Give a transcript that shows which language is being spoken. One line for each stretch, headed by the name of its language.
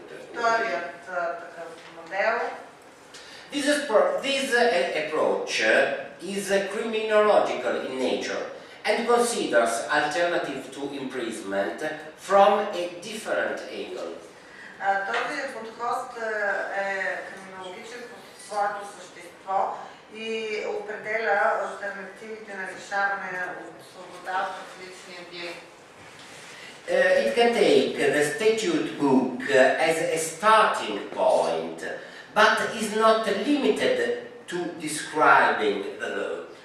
Bulgarian: Вторият такъв модел.
English: This approach is criminological in nature and considers alternative to imprisonment from a different angle.
Bulgarian: Този подход е криминологичен по своето същество и определя алтернативите на лишаване от свобода в различни ъгли.
English: It can take the statute book as a starting point, but is not limited to describing the law.